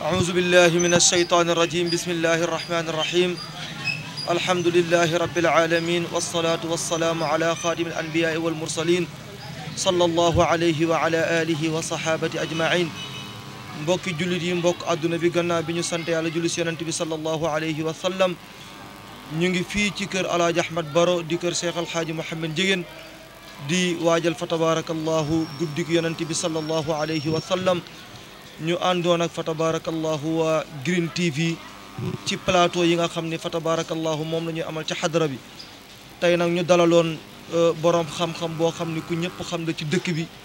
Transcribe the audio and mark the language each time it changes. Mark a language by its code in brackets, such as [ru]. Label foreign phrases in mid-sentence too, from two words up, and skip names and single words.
[ar] أعوذ بالله من الشيطان الرجيم بسم الله الرحمن الرحيم الحمد لله رب العالمين والصلاة والسلام على خاتم الأنبياء والمرسلين صلى الله عليه وعلى آله وصحابة أجمعين [wo] mbokki jullit yi mbokk àdduna bi gannaaw bi ñu sant yàlla julli ci yonent bi [ar] صلى الله عليه وسلم [wo] ñu ngi fii ci kër Alaaji Ahmad Baro di kër Cheikh Alhaaji Mouhamed Ndiéguène di waajal fa tabarakallahu guddik yonent bi [ar] صلى الله عليه وسلم [wo] ñu àndoon ak fa tabarakallahu waa Green TV ci plateau yi nga xam ne fa tabarakallahu moom la ñuy amal ci xadra bi tey nag ñu dalaloon borom xam-xam boo xam ne ku ñëpp xam la ci dëkk bi